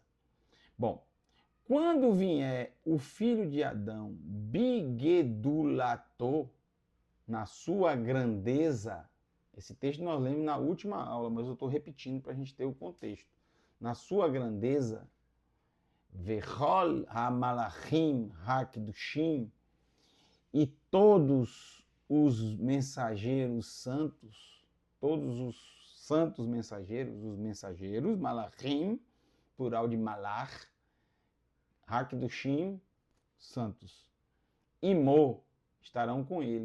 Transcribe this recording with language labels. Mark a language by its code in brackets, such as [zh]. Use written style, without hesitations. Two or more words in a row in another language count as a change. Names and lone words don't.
[pt] Bom, quando vier o filho de Adão, bigedulato, na sua grandeza, esse texto nós lemos na última aula, mas eu estou repetindo para a gente ter o contexto. Na sua grandeza, [he] וכל המלאכים הקדושים, [pt] e todos os mensageiros santos, todos os santos mensageiros, os mensageiros, malachim, plural de malach, ha-kedushim, santos, imo, estarão com ele.